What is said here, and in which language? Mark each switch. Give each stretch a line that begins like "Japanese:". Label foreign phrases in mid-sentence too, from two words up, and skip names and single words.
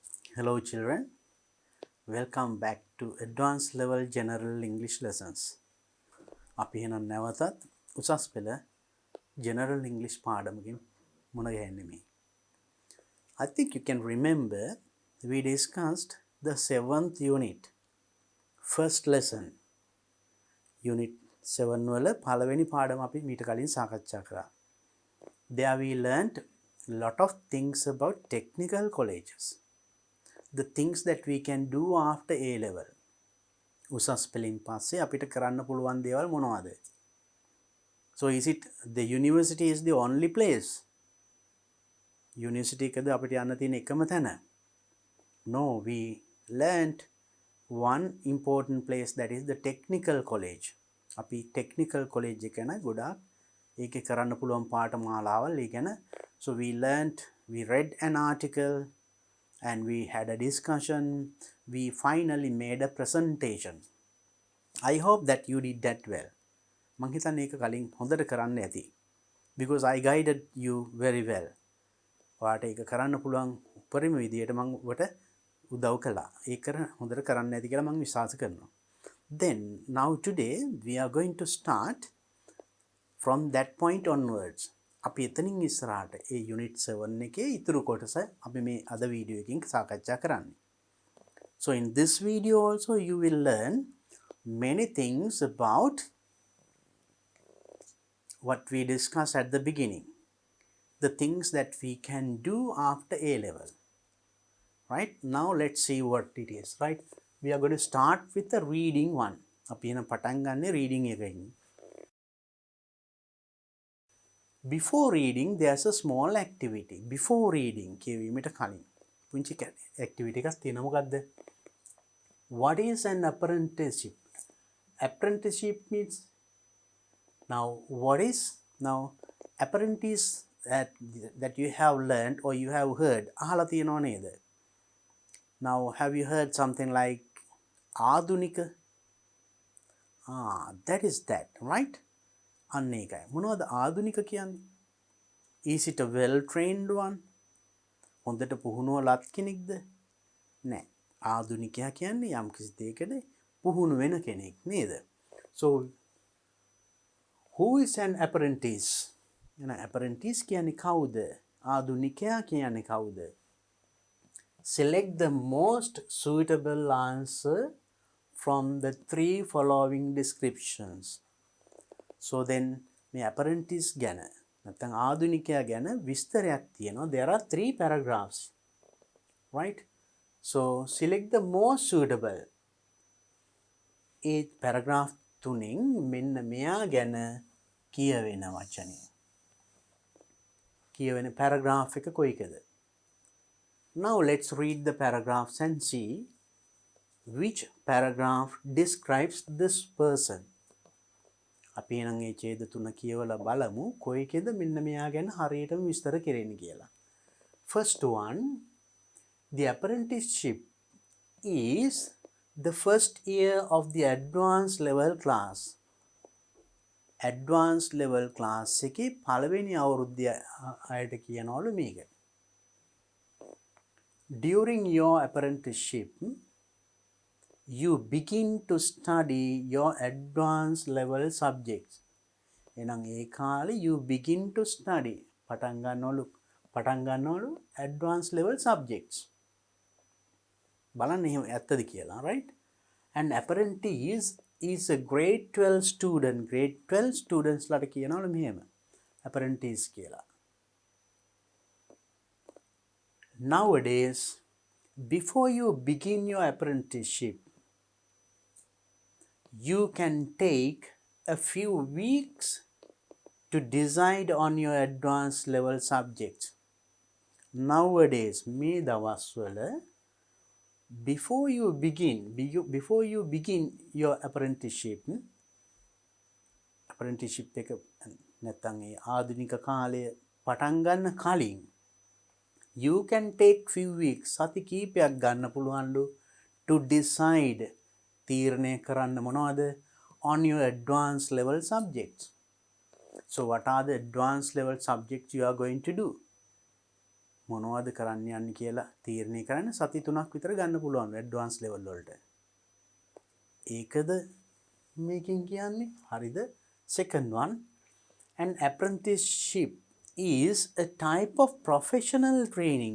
English: Hello children, welcome back to advanced level general English lessons.
Sinhala: අපි එහෙනම් නැවතත් උසස් පෙළ
English: general English
Sinhala: පාඩමකින් මුණ ගැහෙන්නේ.
English: I think you can remember we discussed the 7th unit, first lesson.
Sinhala: Unit 7 වල පළවෙනි පාඩම අපි මීට කලින් සාකච්ඡා කරා.
English: There we learned a lot of things about technical colleges. The things that we can do after A level.
Sinhala: උසස් පෙළින් පස්සේ අපිට කරන්න පුළුවන් දේවල් මොනවද?
English: So is it the university is the only place?
Sinhala: University එකද අපිට යන්න තියෙන එකම තැන?
English: No, we learned one important place, that is the technical college.
Sinhala: අපි
English: technical college
Sinhala: එක ගැන ගොඩාක් ඒකේ කරන්න පුළුවන් පාඨමාලාවල් ඒ ගැන.
English: So we read an article and we had a discussion. We finally made a presentation. I hope that you did that well.
Sinhala: මං හිතන්නේ ඒක කලින් හොඳට කරන්න ඇති.
English: Because I guided you very well.
Sinhala: ඔයාට ඒක කරන්න පුළුවන් උපරිම විදියට මං ඔබට උදව් කළා. ඒක හොඳට කරන්න ඇති කියලා මං විශ්වාස කරනවා.
English: Then now today we are going to start from that point onwards.
Sinhala: අපි එතනින් ඉස්සරහට ඒ unit 7 එකේ ඉතුරු කොටස අපි මේ අද වීඩියෝ එකකින් සාකච්ඡා කරන්නේ.
English: So in this video also you will learn many things about what we discussed at the beginning. The things that we can do after A level. Right? Now let's see what it is. Right? We are going to start with the reading one.
Sinhala: අපි එන පටන් ගන්න reading එකකින්.
English: Before reading, there's a small activity. Before reading,
Sinhala: කියවීමට කලින් පුංචි activity එකක් තියෙනවා. මොකද්ද?
English: What is an apprenticeship? Apprenticeship means apprentice that you have learned or you have heard.
Sinhala: අහලා තියෙනව නේද?
English: Now have you heard something like ආදුනික? That is that, right?
Sinhala: අන්න ඒකයි. මොනවද ආදුනික කියන්නේ?
English: Is it a well trained one?
Sinhala: හොඳට පුහුණුව ලත් කෙනෙක්ද? නෑ. ආදුනිකයා කියන්නේ යම් කිසි දෙයකට පුහුණු වෙන කෙනෙක් නේද?
English: So who is an apprentice? An apprentice
Sinhala: කියන්නේ කවුද? ආදුනිකයා කියන්නේ කවුද?
English: Select the most suitable answer from the 3 following descriptions. So then
Sinhala: මේ apprentice ගැන නැත්නම් ආදුනිකයා ගැන විස්තරයක් තියෙනවා.
English: There are 3 paragraphs. Right? So select the most suitable.
Sinhala: ඒ paragraph 3න් මෙන්න මෙයා ගැන කියවෙන වචනය. කියවෙන paragraph එක කොයිකද?
English: Now let's read the paragraphs and see which paragraph describes this person.
Sinhala: අපි එහෙනම් මේ ඡේද 3 කියවලා බලමු කොයිකේද මෙන්න මෙයා ගැන හරියටම විස්තර කෙරෙන්නේ කියලා.
English: First one, the apprenticeship is the first year of the advanced level class. Advanced level class
Sinhala: එකේ පළවෙනි අවුරුද්දේ අයට කියනවලු මේක.
English: During your apprenticeship, you begin to study your advanced level subjects.
Sinhala: එහෙනම් ඒ කාලේ
English: you begin to study
Sinhala: පටන් ගන්නවලු
English: advanced level subjects.
Sinhala: බලන්න එහෙම ඇත්තද කියලා, right?
English: An apprentice is a grade 12 student. Grade 12 students
Sinhala: ලාට කියනවලු මෙහෙම apprentice කියලා.
English: Nowadays, before you begin your apprenticeship, you can take a few weeks to decide on your advanced level subjects. Nowadays,
Sinhala: මේ දවස්වල
English: before you begin your apprenticeship
Sinhala: එක නැත්නම් ඒ ආධුනික කාලය පටන් ගන්න කලින්
English: you can take few weeks
Sinhala: සති කීපයක් ගන්න පුළුවන්ලු
English: to decide
Sinhala: තීරණය කරන්න මොනවද
English: on your advanced level subjects. So what are the advanced level subjects you are going to do?
Sinhala: මොනවද කරන්න යන්නේ කියලා තීරණය කරන්න සති 3ක් විතර ගන්න පුළුවන්
English: advance level
Sinhala: වලට. ඒකද මේකෙන් කියන්නේ හරිද?
English: Second one, an apprenticeship is a type of professional training.